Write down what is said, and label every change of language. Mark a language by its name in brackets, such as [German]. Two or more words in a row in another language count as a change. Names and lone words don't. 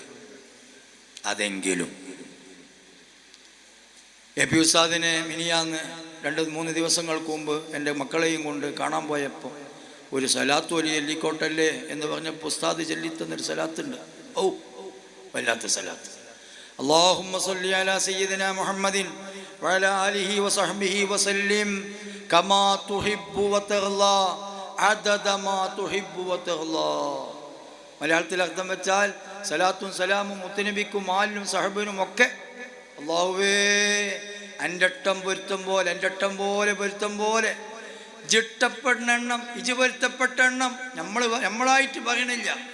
[Malayalam] അതെങ്കിലും AP ഉസ്താദിനെ മിനിയാന്ന് 2-3 ദിവസങ്ങൾക്ക് മുമ്പ് എൻ്റെ മക്കളെയും കൊണ്ട് കാണാൻ പോയപ്പോൾ ഒരു സലാത്ത് ഒരു ചൊല്ലിക്കോട്ടല്ലേ എന്ന് പറഞ്ഞപ്പോൾ ഉസ്താദ് ചൊല്ലിത്തന്നൊരു സലാത്തുണ്ട്. ഓ വല്ലാത്ത സലാത്ത്. [Arabic] اللهم صل على سيدنا محمد وعلى آله وصحبه وسلم كما تحب وترضى عدد ما تحب وترضى. [Malayalam] മലയാളത്തിൽ അർത്ഥം വെച്ചാൽ സലാത്തും സലാമും മുത്തുനബിക്കും ആലിനും സഹബിനും ഒക്കെ അല്ലാഹുവേ എൻ്റെ ഇഷ്ടം പൊരുത്തം പോലെ ജിട്ടപ്പെടുന്ന എണ്ണം ഇജ് പൊരുത്തപ്പെട്ട എണ്ണം നമ്മളായിട്ട് പറയണില്ല.